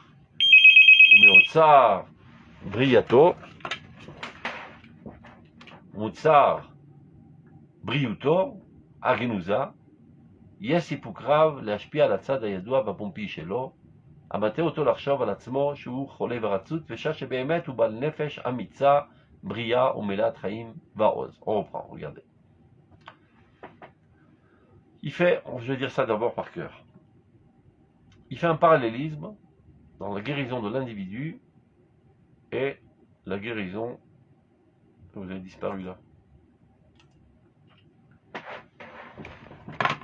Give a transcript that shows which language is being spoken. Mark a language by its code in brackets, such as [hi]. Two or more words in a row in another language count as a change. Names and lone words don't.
[he] ומאוצר בריאתו, מוצר בריאותו, הגנוזה, יש סיפוק רב להשפיע על הצד הידוע והפומבי שלו, המטה אותו לחשוב על עצמו שהוא חולה ורצות, ושעה שבאמת הוא בעל נפש אמיצה, בריאה ומלאת חיים ועוז. [fr] On reprend, regardez. Il fait, je vais dire ça d'abord par cœur, il fait un parallélisme dans la guérison de l'individu et la guérison, vous avez disparu là.